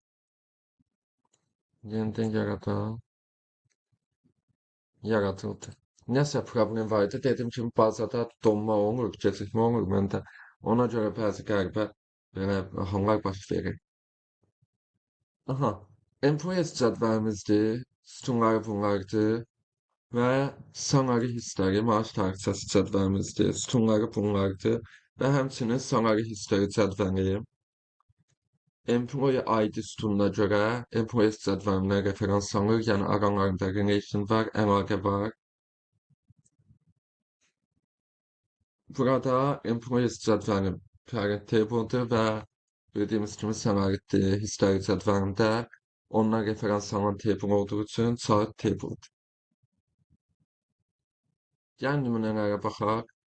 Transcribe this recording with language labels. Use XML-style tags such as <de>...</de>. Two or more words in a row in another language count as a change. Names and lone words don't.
<az>Yenidən yaradıldı. Nəsə problem var idi. Dediyim kimi bazada donma olur, gecikmə olur məndə. Ona görə bəzi qəribə belə hallar baş verir. Aha, employees cədvəlimizdir. Sütunları bunlardır. Və</az> <en>salary history</en> <az>maaş tarixçəsi cədvəlimizdir. Sütunları bunlardır. Və həmçinin</az> <en>salary history</en> <az>cədvəli</az> <en>employee ID</en> <az>sütununa görə employees cədvəlinə referans alır. Yəni aralarında relation var, əlaqə var. Burada employees cədvəli</az> <en>parent table'dır</en> <az>və bildiyimiz kimi</az> <en>salary history</en> <az>cədvəlində ondan referans alan table olduğu üçün</az> <en>child table'dır.</en> <az>Gəlin nümunələrə baxaq.</az>